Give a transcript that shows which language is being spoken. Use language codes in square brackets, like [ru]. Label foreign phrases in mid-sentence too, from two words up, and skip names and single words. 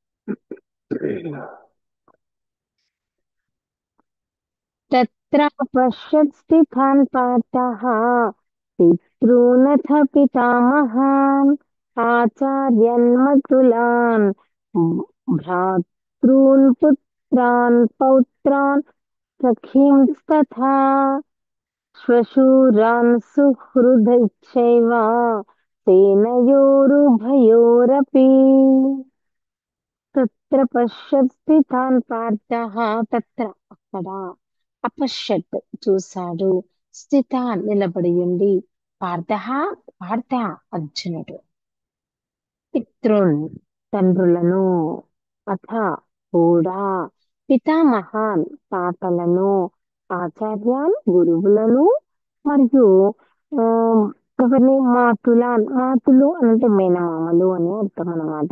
[sa] तत्र पश्यत् स्थितान् पार्थः पितॄनथ पितामहान् आचार्यान् मतुलान् भ्रातॄन् पुत्रान् पौत्रान् सखींस्तथा श्वशुरान् सुहृदश्चैव सेनयोरुभयोरपि తత్ర పశ్యత్ స్థితాన్ పార్థః తత్ర అక్కడ అపశ్యత్ [te] చూశాడు స్థితాన్ నిలబడి ఉండి పార్థః పార్థ అర్జునుడు పితృన్ తండ్రులను అథ కూడా పితామహాన్ తాతలను ఆచార్యాన్ గురువులను మరియు ఆ, ఎవరిని మాతులాన్ మాతులు అంటే మేనమామలు అని అర్థం అన్నమాట.